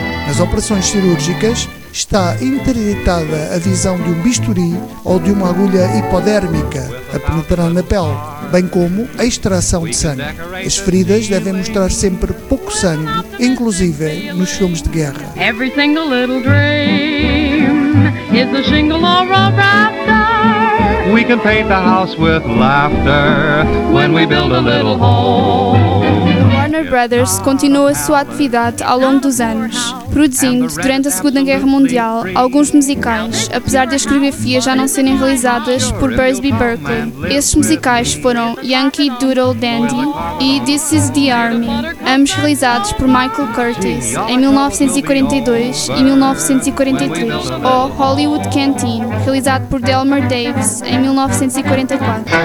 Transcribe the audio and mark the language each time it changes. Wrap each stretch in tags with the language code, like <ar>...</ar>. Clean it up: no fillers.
<pt>Nas operações cirúrgicas, está interditada a visão de um bisturi ou de uma agulha hipodérmica a penetrar na pele, bem como a extração de sangue. As feridas devem mostrar sempre pouco sangue, inclusive nos filmes de guerra.</pt> <en>Every single little dream is a shingle or a rafter. We can paint the house with laughter when we build a little home.</en> <pt>Warner Brothers continuou a sua atividade ao longo dos anos, produzindo, durante a Segunda Guerra Mundial, alguns musicais, apesar das coreografias já não serem realizadas por Busby Berkeley. Esses musicais foram Yankee Doodle Dandy e This is the Army, ambos realizados por Michael Curtis em 1942 e 1943, ou Hollywood Canteen, realizado por Delmer Davis em 1944.</pt>